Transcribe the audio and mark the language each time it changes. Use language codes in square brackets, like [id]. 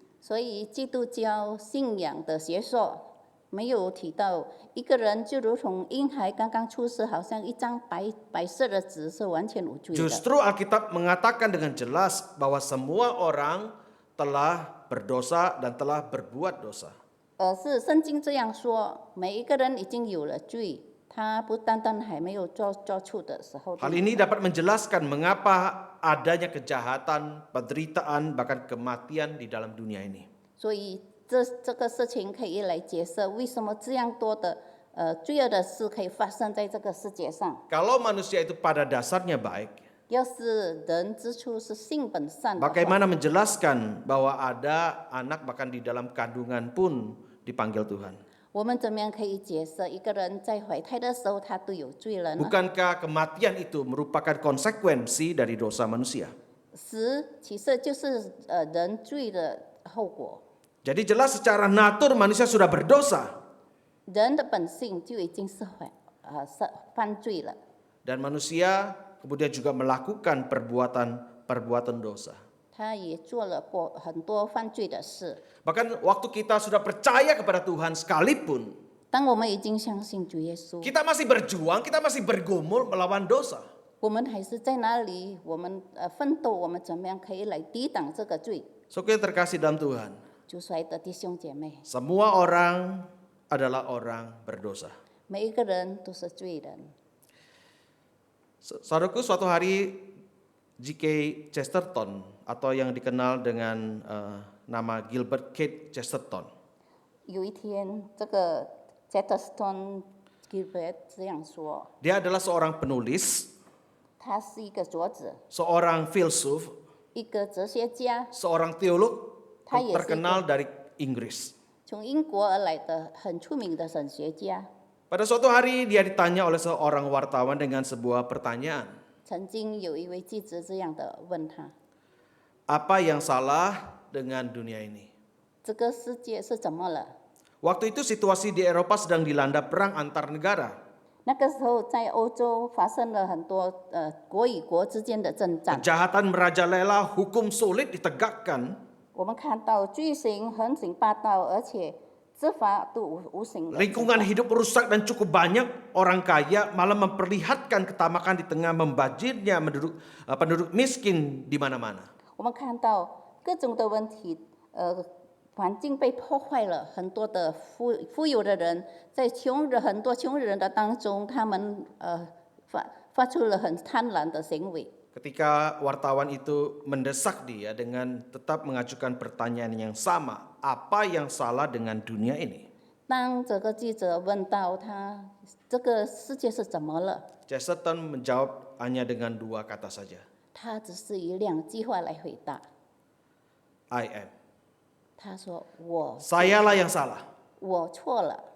[zh] 所以基督教信仰的学说没有提到一个人就如同婴孩刚刚出世，好像一张白色的纸是完全无罪的。 [id] Justru Alkitab mengatakan dengan jelas bahwa semua orang telah berdosa dan telah berbuat dosa. [zh] 而是圣经这样说，每一个人已经有了罪，他不单单还没有做错的时候。 [id] Hal ini dapat menjelaskan mengapa adanya kejahatan, penderitaan, bahkan kematian di dalam dunia ini. [zh] 所以这个事情可以来解释为什么这样多的罪恶的事可以发生在这个世界上。 [id] Kalau manusia itu pada dasarnya baik, [zh] 要是人之初是性本善的话， [id] bagaimana menjelaskan bahwa ada anak bahkan di dalam kandungan pun dipanggil Tuhan? [zh] 我们怎么样可以解释一个人在怀胎的时候他都有罪了呢？ [id] Bukankah kematian itu merupakan konsekuensi dari dosa manusia? [zh] 死其实就是人罪的后果， [id] Jadi jelas secara natur manusia sudah berdosa. [zh] 人的本性就已经是犯罪了。 [id] Dan manusia kemudian juga melakukan perbuatan dosa. [zh] 他也做了很多犯罪的事。 [id] Bahkan waktu kita sudah percaya kepada Tuhan sekalipun, [zh] 当我们已经相信主耶稣， [id] kita masih berjuang, kita masih bergumul melawan dosa. [zh] 我们还是在哪里？我们奋斗，我们怎么样可以来抵挡这个罪？ [id] Saudara terkasih dalam Tuhan, [zh] 主所爱的弟兄姐妹， [id] semua orang adalah orang berdosa. [zh] 每一个人都是罪人。 [id] Saudaraku, suatu hari G.K. Chesterton atau yang dikenal dengan nama Gilbert Keith Chesterton, [zh] 有一天，这个 Chesterton Gilbert 这样说， [id] dia adalah seorang penulis, [zh] 他是一个作者， [id] seorang filsuf, [zh] 一个哲学家， [id] seorang teolog [zh] 他也是一 [id] terkenal [zh] 个 [id] dari Inggris. [zh] 从英国而来的很出名的神学家。 [id] Pada suatu hari dia ditanya oleh seorang wartawan dengan sebuah pertanyaan. [zh] 曾经有一位记者这样的问他： [id] Apa yang salah dengan dunia ini? [zh] 这个世界是怎么了？ [id] Waktu itu situasi di Eropa sedang dilanda perang antar negara. [zh] 那个时候在欧洲发生了很多国与国之间的征战， [id] Kejahatan merajalela, hukum sulit ditegakkan. [zh] 我们看到罪行横行霸道，而且执法都无形的。 [id] Lingkungan hidup rusak dan cukup banyak orang kaya malah memperlihatkan ketamakan di tengah membajirnya penduduk miskin di mana-mana. [zh] 我们看到各种的问题，环境被破坏了，很多的富有的人在很多穷人的当中，他们发出了很贪婪的行为。 [id] Ketika wartawan itu mendesak dia dengan tetap mengajukan pertanyaan yang sama, apa yang salah dengan dunia ini? [zh] 当这个记者问到他这个世界是怎么了， [id] Chesterton menjawab hanya dengan dua kata saja, [zh] 他只是以2句话来回答。 [en] I am. [zh] 他说：“我 [id] Sayalah yang salah. [zh] 我错了，